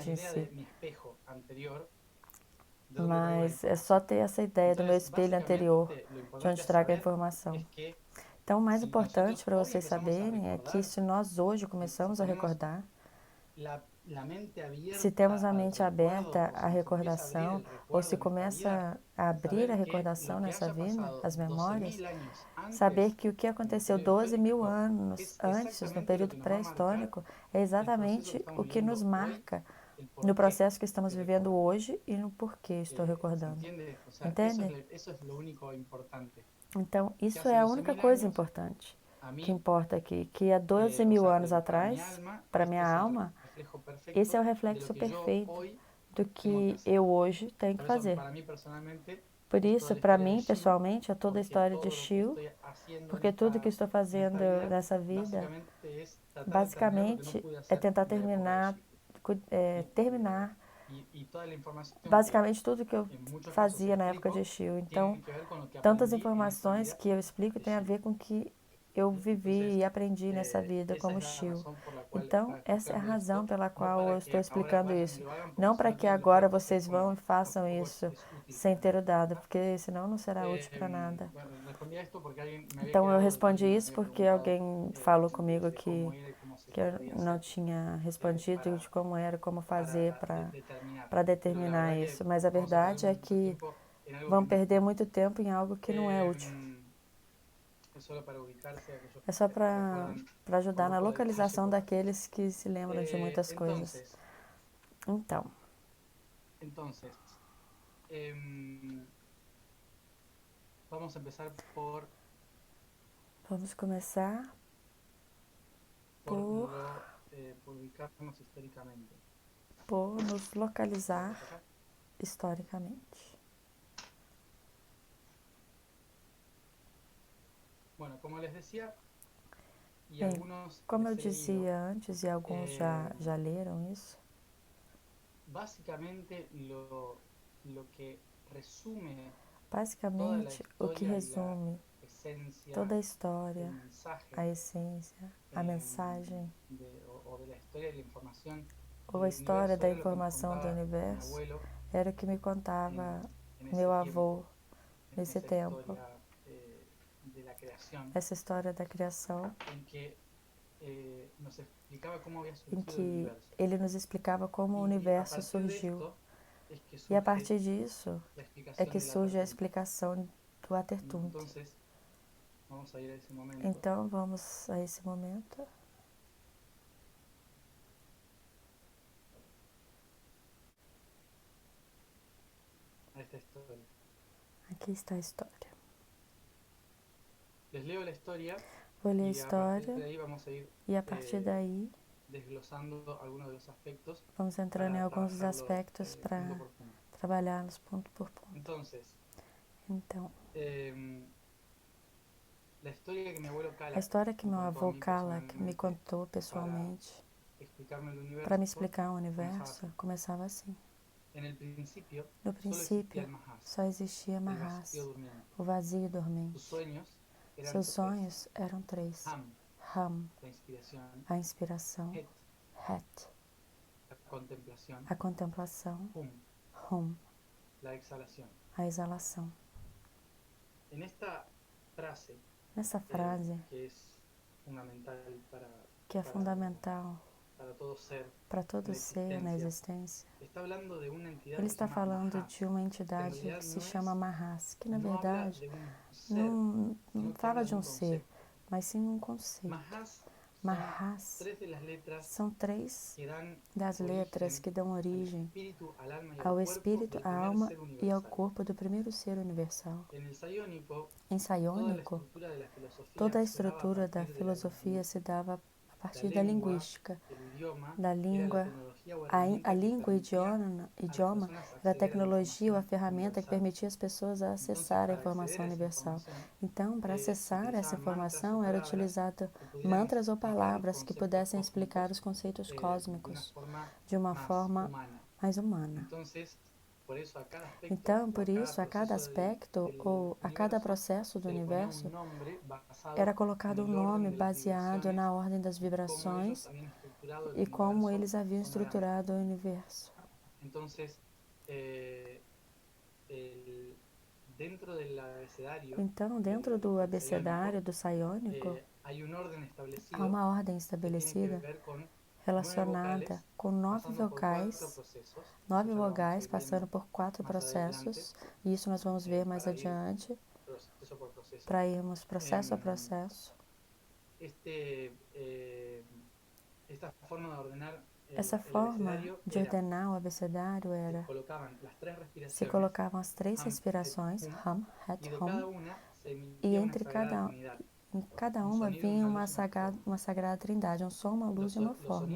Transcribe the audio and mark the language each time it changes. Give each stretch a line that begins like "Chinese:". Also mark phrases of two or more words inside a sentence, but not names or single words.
Portuguese: produtividade em
Spanish: idea si. de mi espejo anterior, de dónde traigo la
Portuguese: Mas é só
Spanish: información.
Portuguese: ter essa ideia do meu
Spanish: Entonces,
Portuguese: espelho anterior,
Spanish: básicamente, lo
Portuguese: de
Spanish: importante
Portuguese: onde a trago a
Spanish: saber
Portuguese: informação.
Spanish: es que
Portuguese: Então, o mais
Spanish: si
Portuguese: importante
Spanish: nosotros
Portuguese: para
Spanish: hoy
Portuguese: vocês
Spanish: empezamos a
Portuguese: saberem é que
Spanish: recordar,
Portuguese: se nós hoje
Spanish: si
Portuguese: começamos a
Spanish: tenemos
Portuguese: recordar,
Spanish: la mente
Portuguese: se
Spanish: abierta
Portuguese: temos a
Spanish: al
Portuguese: mente
Spanish: recuerdo,
Portuguese: aberta o à
Spanish: se nos empieza a abrir
Portuguese: recordação,
Spanish: el
Portuguese: ou se
Spanish: recuerdo en esta vida,
Portuguese: começa a abrir a
Spanish: saber que
Portuguese: recordação
Spanish: lo que
Portuguese: nessa
Spanish: haya
Portuguese: vida,
Spanish: pasado
Portuguese: as memórias,
Spanish: 12.000 años
Portuguese: saber
Spanish: antes
Portuguese: que o que
Spanish: en el
Portuguese: aconteceu
Spanish: periodo
Portuguese: 12.000
Spanish: histórico
Portuguese: anos
Spanish: es
Portuguese: antes, no
Spanish: exactamente lo
Portuguese: período
Spanish: que nos va a marcar
Portuguese: pré-histórico, é
Spanish: el proceso que
Portuguese: exatamente
Spanish: estamos
Portuguese: o que nos
Spanish: viviendo hoy,
Portuguese: marca
Spanish: el
Portuguese: no
Spanish: porqué
Portuguese: processo que estamos
Spanish: de
Portuguese: vivendo
Spanish: recordar.
Portuguese: hoje e no porquê estou
Spanish: ¿Se
Portuguese: recordando.
Spanish: entiende? O sea,
Portuguese: Entende?
Spanish: eso es lo único importante.
Portuguese: Então,
Spanish: Que
Portuguese: isso
Spanish: hace
Portuguese: é a única
Spanish: 12.000
Portuguese: coisa
Spanish: años,
Portuguese: importante
Spanish: a
Portuguese: que
Spanish: mí,
Portuguese: importa aqui, que há
Spanish: o
Portuguese: 12.000
Spanish: sea,
Portuguese: anos
Spanish: para mi
Portuguese: atrás,
Spanish: alma,
Portuguese: para
Spanish: este
Portuguese: minha
Spanish: es el
Portuguese: alma,
Spanish: reflejo
Portuguese: esse é
Spanish: perfecto
Portuguese: o
Spanish: de lo
Portuguese: reflexo
Spanish: que yo
Portuguese: perfeito
Spanish: hoy
Portuguese: do
Spanish: tengo que
Portuguese: que
Spanish: hacer.
Portuguese: eu hoje tenho que
Spanish: Por eso,
Portuguese: fazer.
Spanish: para mí personalmente,
Portuguese: Por
Spanish: es toda
Portuguese: isso,
Spanish: la
Portuguese: para
Spanish: historia de
Portuguese: mim,
Spanish: Shiu,
Portuguese: pessoalmente, é toda a
Spanish: porque
Portuguese: história de
Spanish: todo lo que
Portuguese: Shio,
Spanish: estoy haciendo
Portuguese: porque tudo que estou
Spanish: en esta
Portuguese: fazendo
Spanish: vida,
Portuguese: nessa vida,
Spanish: básicamente es tratar de terminar lo que no
Portuguese: basicamente,
Spanish: pude
Portuguese: é
Spanish: hacer
Portuguese: tentar
Spanish: en la época de
Portuguese: terminar,
Spanish: Shiu. ¿Sí?
Portuguese: terminar
Spanish: Y toda la información que
Portuguese: basicamente tudo que eu
Spanish: en muchos casos
Portuguese: fazia na época de
Spanish: explico
Portuguese: Shio.
Spanish: tiene
Portuguese: Então,
Spanish: que ver con lo que
Portuguese: tantas
Spanish: aprendí en esta
Portuguese: informações
Spanish: vida
Portuguese: que eu explico
Spanish: de
Portuguese: têm a
Spanish: Shiu.
Portuguese: ver com o que eu vivi
Spanish: Entonces,
Portuguese: e aprendi nessa vida
Spanish: esa
Portuguese: como
Spanish: es la
Portuguese: Shio.
Spanish: razón por la cual
Portuguese: Então,
Spanish: estaba
Portuguese: essa é a
Spanish: explicando
Portuguese: razão
Spanish: esto,
Portuguese: pela
Spanish: no
Portuguese: qual eu
Spanish: para
Portuguese: estou
Spanish: que ahora
Portuguese: explicando
Spanish: vayan y
Portuguese: isso.
Spanish: lo hagan, porque
Portuguese: Não
Spanish: si
Portuguese: para
Spanish: no
Portuguese: que
Spanish: tienen los
Portuguese: agora
Spanish: datos es
Portuguese: vocês vão e
Spanish: como
Portuguese: façam
Spanish: tampoco
Portuguese: isso
Spanish: es útil
Portuguese: sem
Spanish: para
Portuguese: ter o
Spanish: nada.
Portuguese: dado, porque senão não será útil para nada.
Spanish: Bueno, respondí a esto porque alguien me había
Portuguese: Então, eu
Spanish: quedado
Portuguese: respondi
Spanish: debiendo, me
Portuguese: isso
Spanish: había
Portuguese: porque
Spanish: preguntado
Portuguese: alguém falou comigo
Spanish: de cómo
Portuguese: que,
Spanish: era y cómo se
Portuguese: que eu
Spanish: podía
Portuguese: não
Spanish: hacer
Portuguese: tinha respondido de
Spanish: para,
Portuguese: como era, como fazer
Spanish: determinar.
Portuguese: para
Spanish: Pero la
Portuguese: determinar
Spanish: verdad que
Portuguese: isso. Mas a
Spanish: vamos a perder
Portuguese: verdade é
Spanish: mucho
Portuguese: que
Spanish: tiempo en algo
Portuguese: vão
Spanish: que no es
Portuguese: perder
Spanish: útil.
Portuguese: muito tempo em algo que não é útil.
Spanish: Es solo para ubicarse a aquellos
Portuguese: É só
Spanish: que
Portuguese: para
Spanish: recuerdan con
Portuguese: ajudar na
Spanish: lujo de detalle
Portuguese: localização
Spanish: por ahí.
Portuguese: daqueles que se lembram de muitas coisas.
Spanish: Entonces,
Portuguese: Então,
Spanish: em, vamos a empezar
Portuguese: vamos começar por
Spanish: por ubicarnos históricamente.
Portuguese: nos localizar
Spanish: ¿Estamos acá?
Portuguese: historicamente.
Spanish: Bueno, como les decía, y
Portuguese: Bem,
Spanish: algunos
Portuguese: como eu
Spanish: les he leído,
Portuguese: dizia antes, e alguns já leram isso,
Spanish: básicamente lo que resume toda la
Portuguese: basicamente o que
Spanish: historia y la
Portuguese: resume
Spanish: esencia
Portuguese: toda a
Spanish: del
Portuguese: história,
Spanish: mensaje
Portuguese: a essência, a mensagem
Spanish: o de la historia y la información
Portuguese: ou a
Spanish: del
Portuguese: história
Spanish: universo
Portuguese: da
Spanish: era lo que nos
Portuguese: informação do
Spanish: contaba mi
Portuguese: universo
Spanish: abuelo
Portuguese: era o que me contava
Spanish: en
Portuguese: meu
Spanish: ese
Portuguese: avô
Spanish: tiempo, en
Portuguese: nesse
Spanish: esa
Portuguese: tempo,
Spanish: historia de la creación,
Portuguese: essa história da criação,
Spanish: en que nos explicaba cómo había
Portuguese: em
Spanish: surgido el
Portuguese: que
Spanish: universo.
Portuguese: ele nos explicava como o
Spanish: Y a
Portuguese: universo
Spanish: partir de
Portuguese: surgiu.
Spanish: esto es que
Portuguese: E a
Spanish: surge
Portuguese: partir disso
Spanish: la
Portuguese: é
Spanish: explicación
Portuguese: que
Spanish: del
Portuguese: surge a
Spanish: Atertunte.
Portuguese: explicação do Atertunte.
Spanish: Entonces, vamos a ir a ese momento.
Portuguese: Então vamos a esse momento.
Spanish: A esta historia.
Portuguese: Aqui está a história.
Spanish: Les leo la historia
Portuguese: Vou ler a
Spanish: y a partir de
Portuguese: história
Spanish: ahí vamos a ir
Portuguese: e a partir daí
Spanish: desglosando algunos de los aspectos
Portuguese: vamos entrando em
Spanish: para
Portuguese: alguns dos
Spanish: trabajarlo
Portuguese: aspectos para
Spanish: punto por punto.
Portuguese: trabalhá-los ponto por ponto.
Spanish: Entonces,
Portuguese: Então,
Spanish: la historia que mi abuelo
Portuguese: a
Spanish: Cala
Portuguese: história que
Spanish: me
Portuguese: meu
Spanish: contó a
Portuguese: avô
Spanish: mí
Portuguese: Kalak me
Spanish: personalmente
Portuguese: contou
Spanish: para
Portuguese: pessoalmente
Spanish: explicarme el universo
Portuguese: para me explicar o
Spanish: comenzaba
Portuguese: universo
Spanish: así.
Portuguese: começava assim.
Spanish: En el principio
Portuguese: No
Spanish: solo existía
Portuguese: princípio,
Spanish: el Mahas,
Portuguese: só existia
Spanish: el
Portuguese: Mahas,
Spanish: vacío durmiente.
Portuguese: o vazio
Spanish: Sus
Portuguese: dormente.
Spanish: sueños eran
Portuguese: Seus
Spanish: tres:
Portuguese: sonhos eram três:
Spanish: Ham,
Portuguese: Ram,
Spanish: la inspiración;
Portuguese: a inspiração;
Spanish: Het,
Portuguese: Het,
Spanish: la contemplación;
Portuguese: a contemplação;
Spanish: Hum,
Portuguese: Hum,
Spanish: la exhalación.
Portuguese: a exalação.
Spanish: En esta frase,
Portuguese: Nessa frase,
Spanish: que es fundamental
Portuguese: que é fundamental
Spanish: para todo ser
Portuguese: para todo ser na existência,
Spanish: está hablando de una entidad
Portuguese: ele
Spanish: que se
Portuguese: está
Spanish: llama
Portuguese: falando
Spanish: Mahas,
Portuguese: de uma entidade
Spanish: realidad
Portuguese: que se
Spanish: no
Portuguese: chama Mahas, que na
Spanish: no habla
Portuguese: verdade
Spanish: de un ser,
Portuguese: não
Spanish: sino que
Portuguese: fala
Spanish: habla
Portuguese: de
Spanish: de un
Portuguese: ser,
Spanish: concepto.
Portuguese: mas sim um conceito.
Spanish: Mahas
Portuguese: Mahas
Spanish: tres de las letras
Portuguese: são três
Spanish: que dan
Portuguese: das letras que dão
Spanish: al
Portuguese: origem
Spanish: espíritu, al alma y al
Portuguese: ao
Spanish: cuerpo
Portuguese: espírito,
Spanish: del
Portuguese: à
Spanish: primer
Portuguese: alma
Spanish: ser
Portuguese: e ao
Spanish: universal.
Portuguese: corpo do primeiro ser universal.
Spanish: En el Sayónico,
Portuguese: Em
Spanish: toda la
Portuguese: Saiônico,
Spanish: estructura de la filosofía
Portuguese: toda a
Spanish: se daba a
Portuguese: estrutura da
Spanish: partir de la
Portuguese: filosofia se dava a
Spanish: La
Portuguese: partir da
Spanish: lengua,
Portuguese: linguística,
Spanish: el idioma,
Portuguese: da
Spanish: era la
Portuguese: língua.
Spanish: tecnología o
Portuguese: A
Spanish: herramienta que
Portuguese: língua, o
Spanish: permitía a las
Portuguese: idioma
Spanish: personas
Portuguese: era a
Spanish: acceder a la
Portuguese: tecnologia ou a
Spanish: información
Portuguese: ferramenta que
Spanish: universal.
Portuguese: permitia as pessoas a
Spanish: Entonces,
Portuguese: acessar a
Spanish: para acceder
Portuguese: informação
Spanish: a esa
Portuguese: universal.
Spanish: información,
Portuguese: Então, para
Spanish: se
Portuguese: acessar essa
Spanish: utilizaban mantras o
Portuguese: informação, era
Spanish: palabras
Portuguese: utilizado
Spanish: que pudieran
Portuguese: mantras ou
Spanish: explicar los
Portuguese: palavras que
Spanish: conceptos
Portuguese: pudessem explicar
Spanish: cósmicos
Portuguese: os conceitos
Spanish: de una
Portuguese: cósmicos
Spanish: forma
Portuguese: de uma
Spanish: más
Portuguese: forma
Spanish: humana.
Portuguese: mais humana.
Spanish: Entonces, por eso a cada aspecto
Portuguese: Então,
Spanish: o
Portuguese: por isso, a cada
Spanish: proceso
Portuguese: aspecto ou a cada processo do
Spanish: se le ponía un
Portuguese: universo
Spanish: nombre basado
Portuguese: era
Spanish: en
Portuguese: colocado um
Spanish: el orden
Portuguese: nome
Spanish: de las
Portuguese: baseado
Spanish: vibraciones
Portuguese: na ordem das
Spanish: y cómo ellos
Portuguese: vibrações
Spanish: habían estructurado el
Portuguese: e como
Spanish: universo
Portuguese: eles haviam
Spanish: sonoramente.
Portuguese: estruturado o universo.
Spanish: Entonces, dentro del abecedario,
Portuguese: Então, dentro do abecedário do Saiônico,
Spanish: hay un orden
Portuguese: há
Spanish: establecido
Portuguese: uma ordem
Spanish: que tiene que
Portuguese: estabelecida
Spanish: ver con 9
Portuguese: relacionada
Spanish: vocales
Portuguese: com 9
Spanish: pasando por 4
Portuguese: vocais,
Spanish: procesos.
Portuguese: 9
Spanish: Eso ya lo vamos a
Portuguese: vogais
Spanish: ir
Portuguese: passando
Spanish: viendo
Portuguese: por 4
Spanish: más adelante,
Portuguese: processos, e isso nós vamos ver mais
Spanish: para ir
Portuguese: adiante,
Spanish: proceso por proceso.
Portuguese: para irmos processo a processo.
Spanish: Esta forma de ordenar
Portuguese: Essa forma de ordenar o abecedário era: se colocavam as três respirações, Ham, Het, Hum, e entre cada uma vinha uma sagrada trindade, um som, uma luz e uma forma.